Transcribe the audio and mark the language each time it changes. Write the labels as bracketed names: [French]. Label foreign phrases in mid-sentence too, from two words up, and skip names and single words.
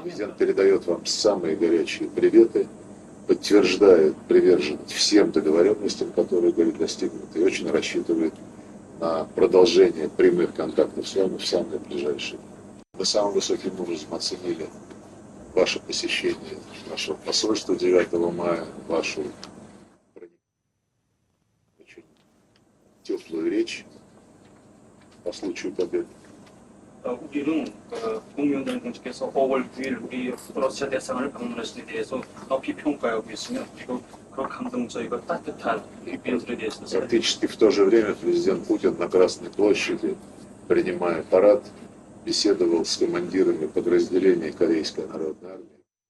[Russian] Президент передает вам самые горячие приветы, подтверждает приверженность всем договоренностям, которые были достигнуты, и очень рассчитывает на продолжение прямых контактов с вами в самые ближайшие. Мы самым высоким образом оценили ваше посещение нашего посольства 9 мая, вашу очень теплую речь по случаю победы. [Korean] 우리는 국무위원장님께서 5월 9일 우리 러시아 대사관을 방문하신 데 대해서 높이 평가하고 있으며 그 감동적이고 따뜻한 의견들에 대해서 [Russian] Практически в то же время президент Путин на Красной площади, принимая парад, беседовал с командирами подразделений Корейской народной армии.